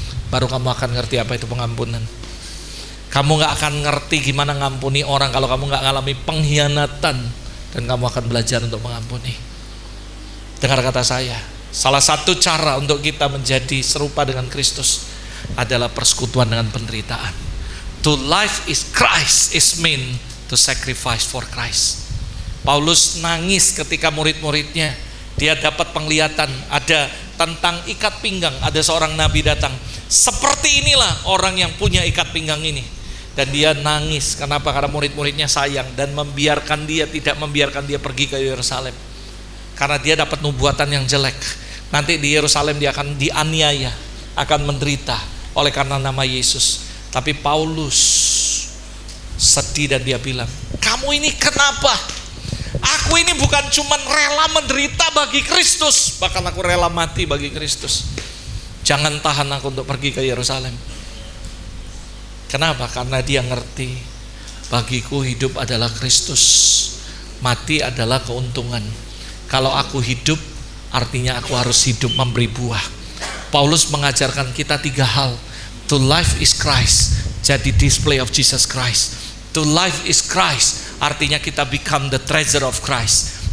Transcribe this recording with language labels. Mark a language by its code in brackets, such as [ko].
[id] Baru kamu akan ngerti apa itu pengampunan. Kamu gak akan ngerti gimana ngampuni orang kalau kamu gak ngalami pengkhianatan. Dan kamu akan belajar untuk mengampuni. Dengar kata saya, salah satu cara untuk kita menjadi serupa dengan Kristus adalah persekutuan dengan penderitaan. [en] To life is Christ is meant to sacrifice for Christ. [id] Paulus nangis ketika murid-muridnya, dia dapat penglihatan ada tentang ikat pinggang. Ada seorang nabi datang, seperti inilah orang yang punya ikat pinggang ini. Dan dia nangis. Kenapa? Karena murid-muridnya sayang dan tidak membiarkan dia pergi ke Yerusalem. Karena dia dapat nubuatan yang jelek. Nanti di Yerusalem dia akan dianiaya, akan menderita oleh karena nama Yesus. Tapi Paulus sedih dan dia bilang, kamu ini kenapa? Aku ini bukan cuma rela menderita bagi Kristus, bahkan aku rela mati bagi Kristus. Jangan tahan aku untuk pergi ke Yerusalem. Kenapa? Karena dia ngerti, bagiku hidup adalah Kristus, mati adalah keuntungan. Kalau aku hidup, artinya aku harus hidup memberi buah. Paulus mengajarkan kita 3 hal. [en] To life is Christ, jadi display of Jesus Christ. To life is Christ, [id] artinya kita [en] become the treasure of Christ.